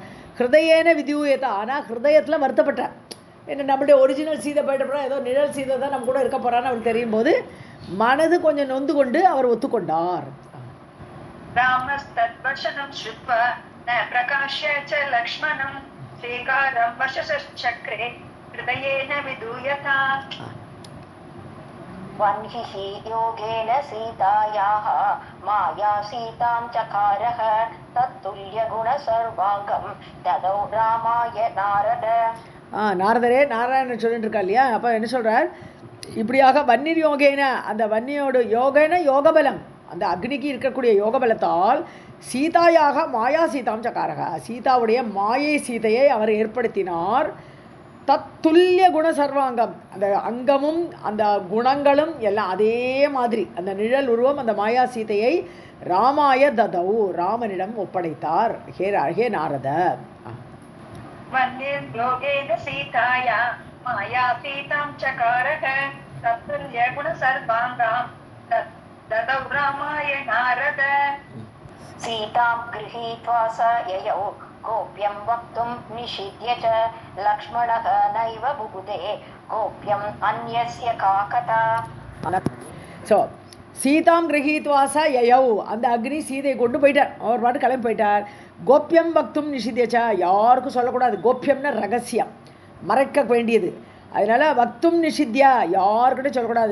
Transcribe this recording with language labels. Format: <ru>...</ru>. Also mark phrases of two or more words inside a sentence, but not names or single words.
<sa>हृदयेन विधूयता,</sa> <ta>ஆனால் ஹிருதயத்தில் வருத்தப்பட்டார். என்ன நம்மளுடைய ஒரிஜினல் சீதை போயிட்டப்பறம் ஏதோ நிழல் சீதை தான் நம்ம கூட இருக்க போகிறான்னு அவருக்கு தெரியும் போது மனது கொஞ்சம் நொந்து கொண்டு அவர் ஒத்துக்கொண்டார்.</ta> <sa>रामस्तद्वचनं श्रुत्वा न प्रकाश्य च लक्ष्मणम् स्वीकारं वचसश्चक्रे हृदयेन विदूयता. वह्निः योगेन सीतायाः माया सीतां चकारः तत्तुल्यगुणसर्वाङ्गं ददौ रामाय नारद.</sa> <ta>நாரதரே நாராயணன் சொல்லிட்டு இருக்கா இல்லையா, அப்போ என்ன சொல்கிறார், இப்படியாக</ta> <sa>वह्निर् योगेन,</sa> <ta>அந்த வன்னியோட யோகேன யோகபலம், அந்த அக்னிக்கு இருக்கக்கூடிய யோகபலத்தால்</ta> <sa>सीतायाः माया सीतां चकार,</sa> <ta>சீதாவுடைய மாயை சீதையை அவர் ஏற்படுத்தினார்.</ta> <sa>तत्तुल्य गुण सर्वाङ्गम्,</sa> <ta>அந்த அங்கமும் அந்த குணங்களும் எல்லாம் அதே மாதிரி, அந்த நிழல் உருவம் அந்த மாயா சீதையை</ta> <sa>रामाय ददौ,</sa> <ta>ராமனிடம் ஒப்படைத்தார்.</ta> <sa>हे नारद. वह्निर् योगेन सीतायाः माया सीतां चकार तत्तुल्य गुण सर्वाङ्गं ददौ रामाय नारद. सीतां गृहीत्वा स ययौ गोप्यं वक्तुं निषिध्य च लक्ष्मणः नैव बुबुधे गोप्यम् अन्यस्य का कथा. स सीतां गृहीत्वाच ययौ,</sa> <ta>அந்த அக்னி சீதையை கொண்டு போயிட்டார், அவர் பாட்டு கிளம்பி போயிட்டார்.</ta> <sa>गोप्यं वक्तुं निषिध्यच,</sa> <ta>யாருக்கும் சொல்லக்கூடாது. கோப்யம்னா ரகசியம், மறைக்க வேண்டியது. அதனால்</ta> <sa>वक्तुं निषिध्य,</sa> <ta>யாருக்கிட்டே சொல்லக்கூடாது.</ta>